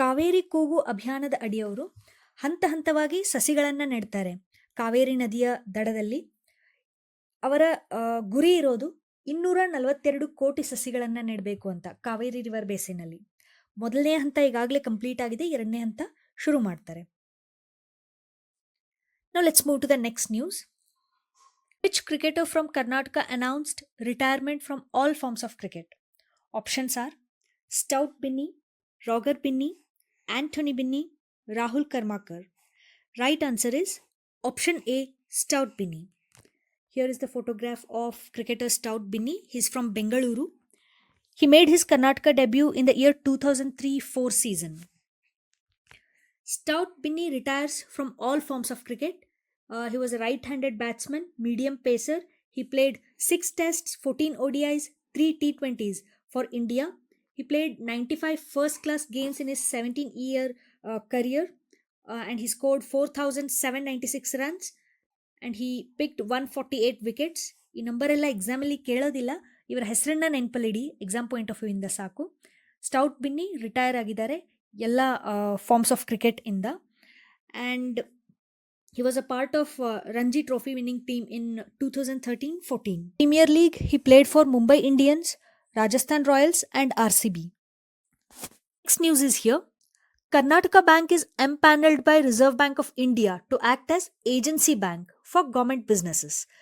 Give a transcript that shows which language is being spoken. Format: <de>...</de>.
<kn>ಕಾವೇರಿ ಕೂಗು ಅಭಿಯಾನದ ಅಡಿಯವರು ಹಂತ ಹಂತವಾಗಿ ಸಸಿಗಳನ್ನು ನೆಡ್ತಾರೆ ಕಾವೇರಿ ನದಿಯ ದಡದಲ್ಲಿ. ಅವರ ಗುರಿ ಇರೋದು 242 ಕೋಟಿ ಸಸಿಗಳನ್ನು ನೆಡಬೇಕು ಅಂತ ಕಾವೇರಿ ರಿವರ್ ಬೇಸಿನಲ್ಲಿ. ಮೊದಲನೇ ಹಂತ ಈಗಾಗಲೇ ಕಂಪ್ಲೀಟ್ ಆಗಿದೆ, ಎರಡನೇ ಹಂತ ಶುರು ಮಾಡ್ತಾರೆ.</kn> <en>Now let's move to the next news. Which cricketer from Karnataka announced retirement from all forms of cricket? Options are Stout Binney, Roger Binney, Anthony Binney, Rahul Karmakar. Right answer is option A, Stout Binney. Here is the photograph of cricketer Stout Binney. He is from Bengaluru. He made his Karnataka debut in the year 2003-04 season. Stout Binney retires from all forms of cricket. He was a right-handed batsman, medium pacer. He played 6 tests, 14 ODIs, 3 T20s for India. He played 95 first-class games in his 17-year career, and he scored 4,796 runs, and he picked 148 wickets.</en> <kn>ಈ number ಎಲ್ಲ ಎಕ್ಸಾಮಲ್ಲಿ ಕೇಳೋದಿಲ್ಲ, ಇವರ ಹೆಸರನ್ನ ನೆನಪಲ್ಲಿಡಿ,</kn> <en>exam point of view</en> <kn>ಇಂದ ಸಾಕು. Stout Binny retire ಆಗಿದ್ದಾರೆ ಎಲ್ಲ</kn> <en>forms of cricket</en> <kn>ಇಂದ.</kn> <en>And he was a part of Ranji Trophy winning team in 2013-14. Premier League, he played for Mumbai Indians, Rajasthan Royals and RCB. Next news is here. Karnataka Bank is empaneled by Reserve Bank of India to act as agency bank for government businesses.</en>